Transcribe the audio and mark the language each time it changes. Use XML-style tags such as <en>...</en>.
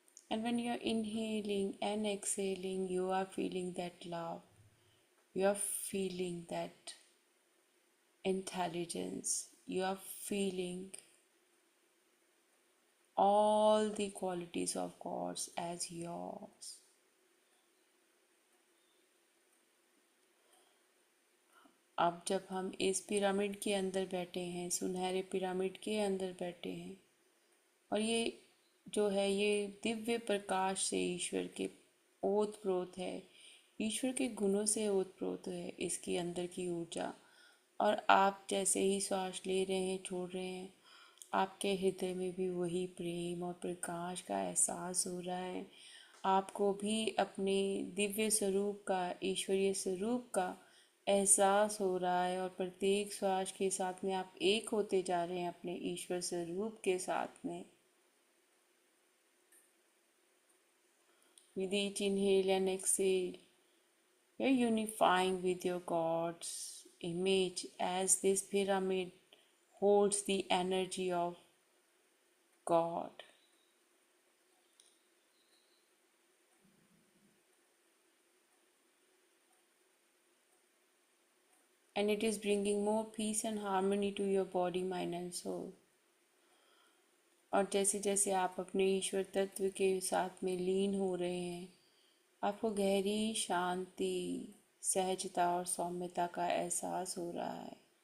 <en>And when you're inhaling and exhaling, you are feeling that love. You are feeling that intelligence. You are feeling all the qualities of God as yours.</en> <hi>अब जब हम इस pyramid के अंदर बैठे हैं, सुनहरे पिरामिड के अंदर बैठे हैं, और ये जो है ये दिव्य प्रकाश से ईश्वर के ओतप्रोत है, ईश्वर के गुणों से ओतप्रोत है इसकी अंदर की ऊर्जा। और आप जैसे ही श्वास ले रहे हैं, छोड़ रहे हैं, आपके हृदय में भी वही प्रेम और प्रकाश का एहसास हो रहा है। आपको भी अपने दिव्य स्वरूप का, ईश्वरीय स्वरूप का एहसास हो रहा है। और प्रत्येक श्वास के साथ में आप एक होते जा रहे हैं अपने ईश्वर स्वरूप के साथ में।</hi> <en>With each inhale and exhale, you're unifying with your God's image as this pyramid holds the energy of God. And it is bringing more peace and harmony to your body, mind and soul.</en> <hi>और जैसे जैसे आप अपने ईश्वर तत्व के साथ में लीन हो रहे हैं, आपको गहरी शांति, सहजता और सौम्यता का एहसास हो रहा है।</hi>